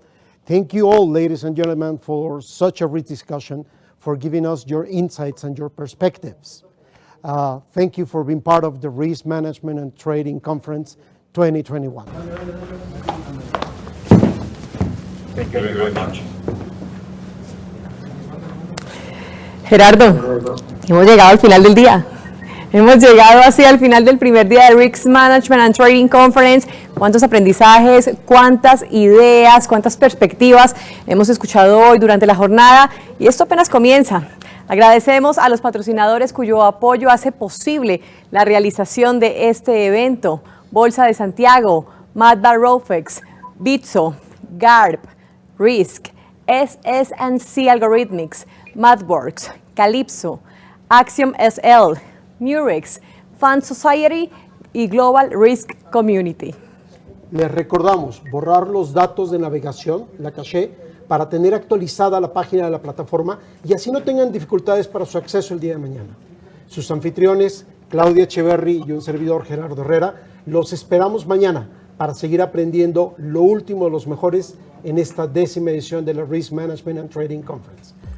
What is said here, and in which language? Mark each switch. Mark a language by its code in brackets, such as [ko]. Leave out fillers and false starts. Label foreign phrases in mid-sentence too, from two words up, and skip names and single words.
[en] Thank you all, ladies and gentlemen, for such a rich discussion, for giving us your insights and your perspectives. Thank you for being part of the Risk Management and Trading Conference 2021. Thank you very much. [es] Gerardo, hemos llegado al final del día. Hemos llegado así al final del primer día de Risk Management and Trading Conference. Cuántos aprendizajes, cuántas ideas, cuántas perspectivas hemos escuchado hoy durante la jornada, y esto apenas comienza. Agradecemos a los patrocinadores cuyo apoyo hace posible la realización de este evento: Bolsa de Santiago, Madba Rofex, Bitso, GARP, Risk, SS&C Algorithmics, MathWorks, Calypso, Axiom SL, Murex, Fund Society y Global Risk Community. Les recordamos borrar los datos de navegación, la caché, para tener actualizada la página de la plataforma y así no tengan dificultades para su acceso el día de mañana. Sus anfitriones, Claudia Echeverry y un servidor, Gerardo Herrera, los esperamos mañana para seguir aprendiendo lo último de los mejores en esta 10ª edición de la Risk Management and Trading Conference.